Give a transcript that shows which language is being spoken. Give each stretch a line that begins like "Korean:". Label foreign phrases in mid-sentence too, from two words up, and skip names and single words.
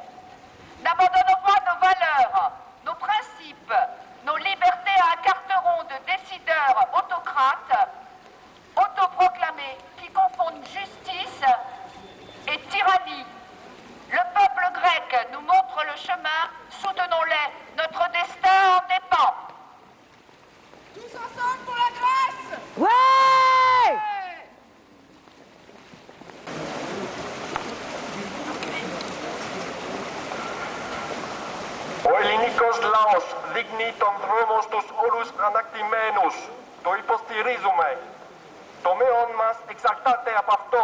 French: N'abandonnons pas nos valeurs, nos principes, nos libertés à un carteron de décideurs autocrates, autoproclamés, qui confondent justice et tyrannie. Le peuple grec nous montre le chemin, soutenons-les, notre destin en dépend. Tous ensemble pour la Grèce. Ouais!
Greek: Ο ελληνικός λαός δείχνει τον δρόμο στους όλους ανακτημένους. Το υποστηρίζουμε. Το μέλλον μας εξαρτάται από αυτό.